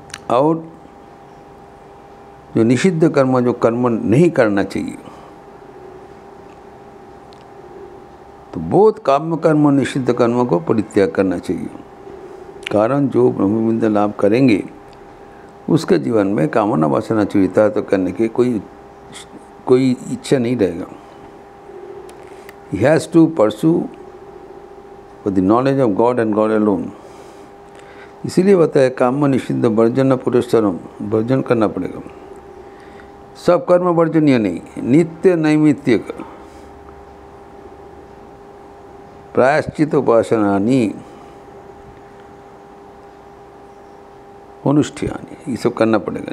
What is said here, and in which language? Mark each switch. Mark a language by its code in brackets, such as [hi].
[hi] और जो निषिद्ध कर्म, जो कर्म नहीं करना चाहिए, तो बोध काम्य कर्म और निषिद्ध कर्म को परित्याग करना चाहिए। कारण जो ब्रह्म विद्या लाभ करेंगे उसके जीवन में कामना वासना चरितार्थ करने के कोई इच्छा नहीं रहेगा। [en] He has to pursue for the knowledge of God and God alone। [hi] इसीलिए बताया काम निषिद्ध वर्जन पुरस्सरम, वर्जन करना पड़ेगा। सब कर्म वर्जनीय नहीं, नित्य नैमित्तिक प्रायश्चित उपासनानि अनुष्ठियानि, ये सब करना पड़ेगा।